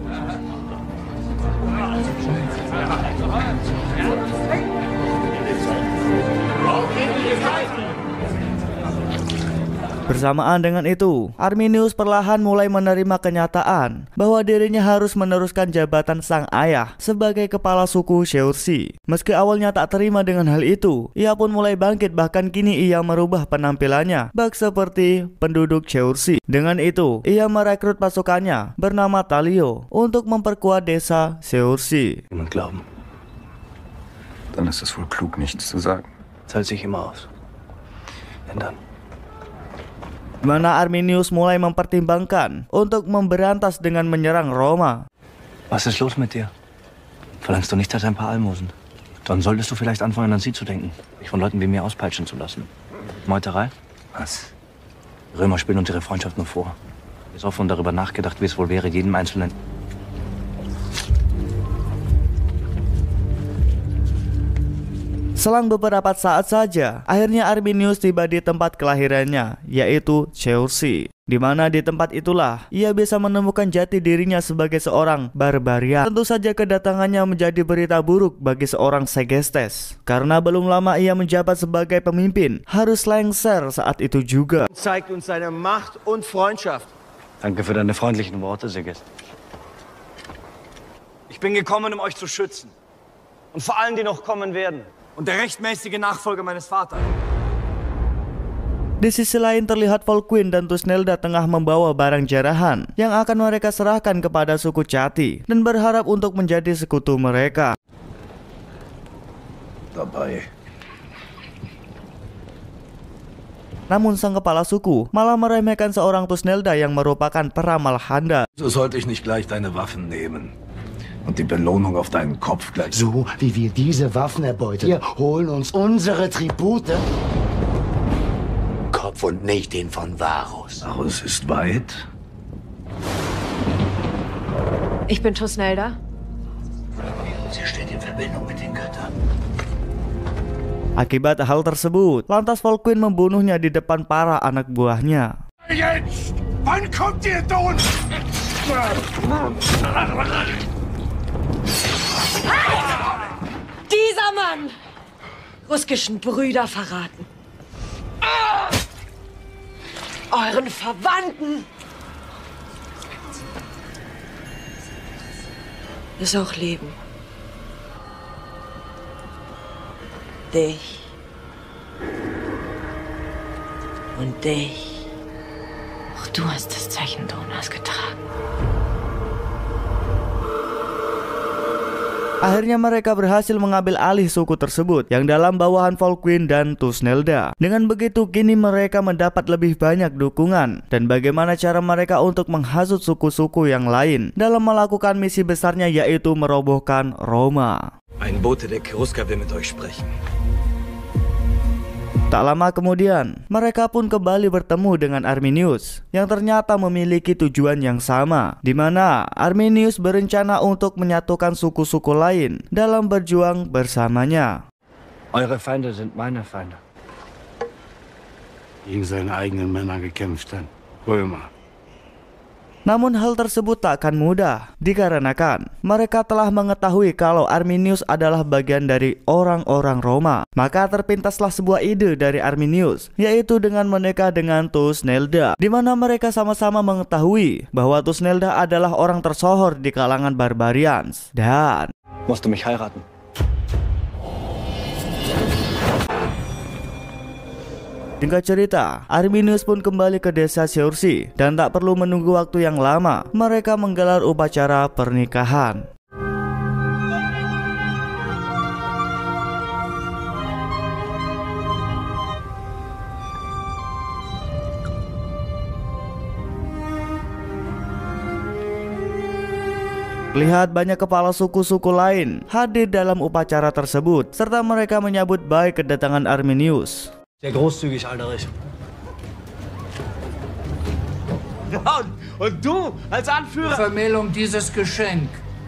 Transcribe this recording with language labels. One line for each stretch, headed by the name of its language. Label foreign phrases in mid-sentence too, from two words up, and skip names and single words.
Indonesian: Bersamaan dengan itu, Arminius perlahan mulai menerima kenyataan bahwa dirinya harus meneruskan jabatan sang ayah sebagai kepala suku Seursi. Meski awalnya tak terima dengan hal itu, ia pun mulai bangkit, bahkan kini ia merubah penampilannya bak seperti penduduk Seursi. Dengan itu, ia merekrut pasukannya bernama Talio untuk memperkuat desa Seursi.
German: Niemand glauben. Dann ist es wohl klug, nichts zu sagen. Zahlt sich immer aus. Denn dann.
Indonesian: Di mana Arminius mulai mempertimbangkan untuk memberantas dengan menyerang Roma.
German: Was ist los mit dir? Verlangst du nicht als ein paar Almosen? Dann solltest du vielleicht anfangen, an sie zu denken. Dich von Leuten wie mir auspeitschen zu lassen. Meuterei? Was? Die Römer spielen uns ihre Freundschaft nur vor. Ist offen darüber nachgedacht, wie es wohl wäre, jedem Einzelnen.
Indonesian: Selang beberapa saat saja, akhirnya Arminius tiba di tempat kelahirannya, yaitu Seursi. Di mana di tempat itulah ia bisa menemukan jati dirinya sebagai seorang barbarian. Tentu saja kedatangannya menjadi berita buruk bagi seorang Segestes, karena belum lama ia menjabat sebagai pemimpin, harus lengser saat itu juga.
German: Zeigt uns seine Macht und Freundschaft. Danke für deine freundlichen Worte, Segest. Ich bin gekommen, um euch zu schützen. Und vor allem, die noch kommen werden. Und der rechtmäßige Nachfolger meines Vaters.
Indonesian: Di sisi lain terlihat Volkwin dan Tusnelda tengah membawa barang jarahan yang akan mereka serahkan kepada suku Chatti dan berharap untuk menjadi sekutu mereka.
German: Dabei.
Indonesian: Namun sang kepala suku malah meremehkan seorang Tusnelda yang merupakan peramal Handa.
German: So sollte ich nicht gleich deine Waffen nehmen. Und die Belohnung auf deinen Kopf gleich. So wie wir diese Waffen erbeuten. Wir holen uns unsere Tribute. Kopf und nicht den von Varus. Varus ist weit. Ich bin Tusnelda. Sie steht in Verbindung mit den Göttern.
Indonesian: Akibat hal tersebut, lantas Volkwin membunuhnya di depan para anak buahnya.
German: Jetzt! Wann kommt ihr da? Dieser Mann! Ruskischen Brüder verraten. Euren Verwandten! Ist auch Leben. Dich. Und dich. Auch du hast das Zeichen Donas getragen.
Indonesian: Akhirnya mereka berhasil mengambil alih suku tersebut yang dalam bawahan Volkwin dan Tusnelda. Dengan begitu kini mereka mendapat lebih banyak dukungan. Dan bagaimana cara mereka untuk menghasut suku-suku yang lain dalam melakukan misi besarnya, yaitu merobohkan Roma.
German: Ein Bote der Cherusker will mit euch sprechen.
Indonesian: Tak lama kemudian, mereka pun kembali bertemu dengan Arminius yang ternyata memiliki tujuan yang sama, di mana Arminius berencana untuk menyatukan suku-suku lain dalam berjuang bersamanya.
German: Eure Feinde sind meine Feinde. Gegen seine eigenen Männer gekämpft hat. Römer.
Indonesian: Namun hal tersebut tak akan mudah, dikarenakan mereka telah mengetahui kalau Arminius adalah bagian dari orang-orang Roma. Maka terpintaslah sebuah ide dari Arminius, yaitu dengan menikah dengan Tusnelda, di mana mereka sama-sama mengetahui bahwa Tusnelda adalah orang tersohor di kalangan barbarians.
German: Dan musst du mich heiraten?
Indonesian: Singkat cerita, Arminius pun kembali ke desa Seursi dan tak perlu menunggu waktu yang lama, mereka menggelar upacara pernikahan. Lihat banyak kepala suku-suku lain hadir dalam upacara tersebut, serta mereka menyambut baik kedatangan Arminius.
German: Sehr großzügig, Alderich. Ja, und du als Anführer. Die Vermählung dieses Geschenk